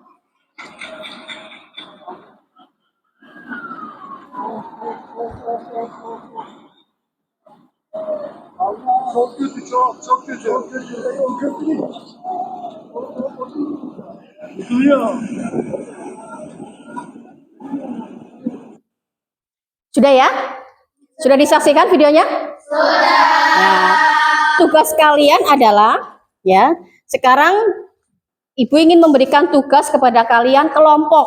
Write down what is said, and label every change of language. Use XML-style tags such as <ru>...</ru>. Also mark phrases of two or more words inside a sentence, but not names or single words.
<tr>Allah, çok kötü, çok kötü. Çok kötü. Çok kötü. Yıkılıyor.</tr> <id>Sudah ya? Sudah disaksikan videonya? Sudah. Nah, tugas kalian adalah ya, sekarang Ibu ingin memberikan tugas kepada kalian kelompok.</id>